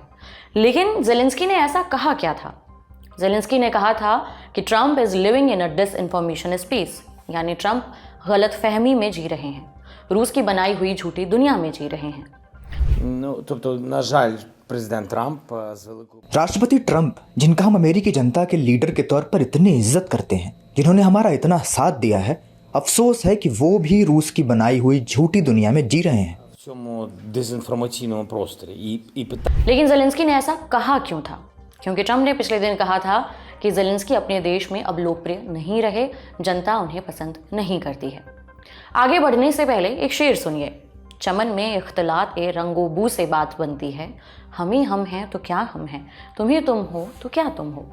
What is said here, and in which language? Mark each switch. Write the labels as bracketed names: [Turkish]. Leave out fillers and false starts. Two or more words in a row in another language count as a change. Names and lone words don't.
[Hindi] लेकिन ज़ेलेंस्की ने ऐसा कहा क्या था? ज़ेलेंस्की ने कहा था कि [English] Trump is living in a disinformation space, [Hindi] यानी ट्रंप गलत फहमी में जी रहे हैं, रूस की बनाई हुई झूठी दुनिया में जी रहे हैं। [Ukrainian] На жаль, президент Трамп [Hindi] राष्ट्रपति ट्रंप, जिनका हम अमेरिकी जनता के लीडर के तौर पर इतनी इज्जत करते हैं, जिन्होंने हमारा इतना साथ दिया है, अफसोस है कि वो भी रूस की बनाई हुई झूठी दुनिया में जी रहे हैं। [Ukrainian] в цьому дезінформаційному просторі [Hindi] लेकिन ज़ेलेंस्की ने ऐसा कहा क्यों था? क्योंकि ट्रंप ने पिछले दिन कहा था कि ज़ेलेंस्की अपने देश में अब लोकप्रिय नहीं रहे, जनता उन्हें पसंद नहीं करती है। आगे बढ़ने से पहले एक शेर सुनिए। चमन में इख्तलात ए रंगोबू से बात बनती है, हम ही हम हैं तो क्या हम हैं, तुम ही तुम हो तो क्या तुम हो।